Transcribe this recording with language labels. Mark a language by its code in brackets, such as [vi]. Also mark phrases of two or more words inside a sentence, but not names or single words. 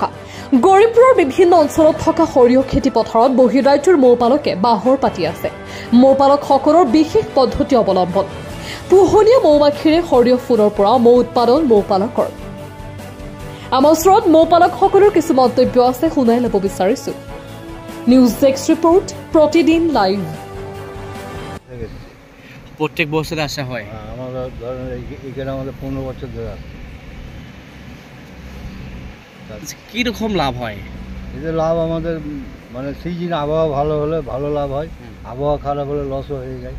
[as] গৌৰীপুৰৰ বিভিন্ন অঞ্চলত থকা সৰিয়হ খেতি পথাৰত বহিৰাজ্যৰ মৌপালকে বাহৰ পাতি আছে। মৌপালকসকলৰ বিশেষ পদ্ধতি অৱলম্বন। পোহনীয়া মৌমাখিৰে সৰিয়হ ফুলৰ পৰা মৌ উৎপাদন মৌপালকৰ। আমাৰ ওচৰত মৌপালকসকলৰ কিছু মন্তব্য আছে, শুনাই ল'ব বিচাৰিছো। [en] news desk report, প্রতিদিন লাইভ। [bn] প্রত্যেক বছর আসা হয়? আমরা ধরেন এখানে আমাদের 15 বছর ধরে আছে। কীরকম লাভ হয়? এতে লাভ আমাদের মানে সিজন আবহাওয়া ভালো হলে ভালো লাভ হয়, আবহাওয়া খারাপ হলে লসও হয়ে যায়।